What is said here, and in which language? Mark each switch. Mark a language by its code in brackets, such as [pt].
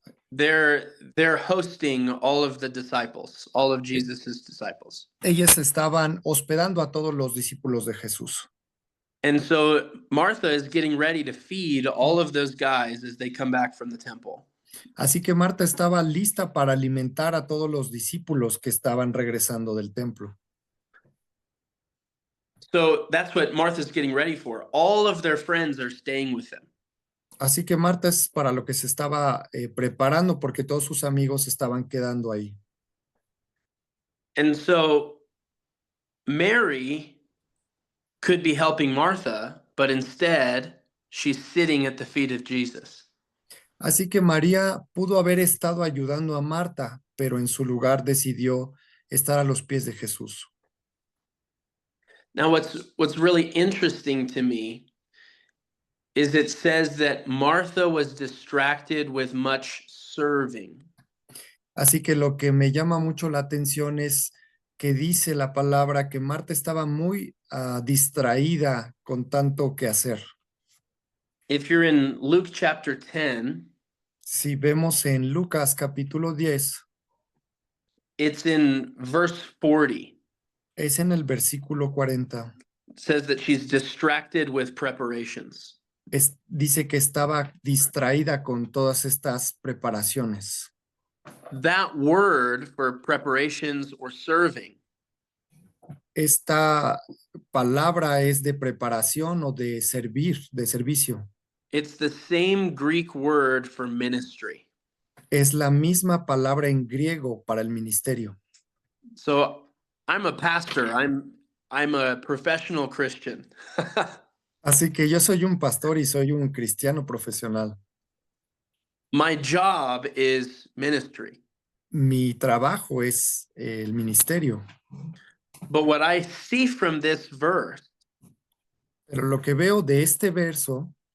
[en] They're hosting all of the disciples, all of Jesus's disciples. [es] Ellas estaban hospedando a todos los discípulos de Jesús. [en] And so Martha is getting ready to feed all of those guys as they come back from the temple. [es] Así que Marta estaba lista para alimentar a todos los discípulos que estaban regresando del templo. [en] So that's what Martha's getting ready for. All of their friends are staying with them. [es] Así que Marta es para lo que se estaba preparando porque todos sus amigos estaban quedando ahí. [en] And so Mary could be helping Martha, but instead she's sitting at the feet of Jesus. [es] Así que María pudo haber estado ayudando a Marta, pero en su lugar decidió estar a los pies de Jesús. [en] Now what's really interesting to me is it says that Martha was distracted with much serving. [es] Así que lo que me llama mucho la atención es que dice la palabra que Marta estaba muy distraída con tanto que hacer. [en] If you're in Luke chapter 10, [es] Si vemos en Lucas capítulo 10, [en] it's in verse 40. [es] es en el versículo 40. [en] It says that she's distracted with preparations. [es] Dice que estaba distraída con todas estas preparaciones. [en] That word for preparations or serving [es] Esta palabra es de preparación o de servir, de servicio. [en] it's the same Greek word for ministry. [es] Es la misma palabra en griego para el ministerio. [en] So I'm a pastor. I'm a professional Christian. [es] Así que yo soy un pastor y soy un cristiano profesional. [en] My job is ministry. [es] Mi trabajo es el ministerio. [en] But what I see from this verse [es] Pero lo que veo de este verso